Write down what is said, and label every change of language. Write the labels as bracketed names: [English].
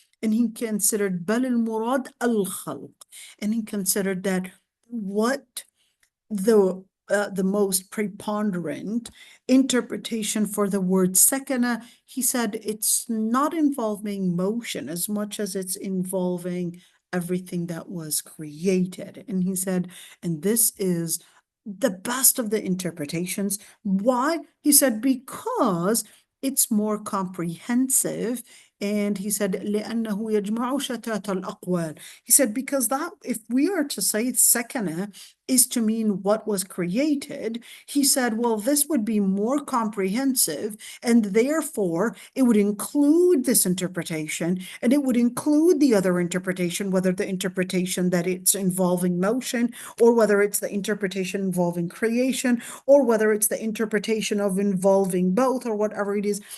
[English] And he considered [Arabic] bal al-murad al-khalq, [English] and he considered that what the most preponderant interpretation for the word sakana, he said it's not involving motion as much as it's involving everything that was created. And he said, and this is the best of the interpretations. Why? He said, because it's more comprehensive. And he said, [Arabic] لأنه يجمع شتات الأقوال. [English] He said, because that, if we are to say sakana is to mean what was created, he said, well, this would be more comprehensive, and therefore it would include this interpretation, and it would include the other interpretation, whether the interpretation that it's involving motion, or whether it's the interpretation involving creation, or whether it's the interpretation of involving both, or whatever it is.